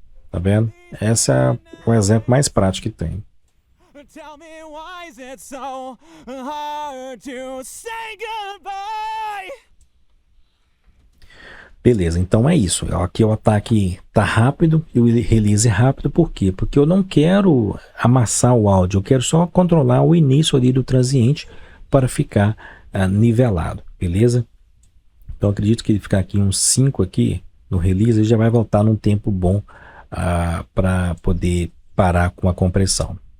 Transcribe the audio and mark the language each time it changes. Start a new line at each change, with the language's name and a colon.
Portuguese: Tá vendo? Esse é o exemplo mais prático que tem.
English: Tell me, why is it so hard to say goodbye?
Portuguese: Beleza, então é isso. Aqui o ataque tá rápido e o release é rápido. Por quê? Porque eu não quero amassar o áudio, eu quero só controlar o início ali do transiente para ficar nivelado, beleza? Então acredito que ele ficar aqui uns 5 aqui no release, ele já vai voltar num tempo bom para poder parar com a compressão.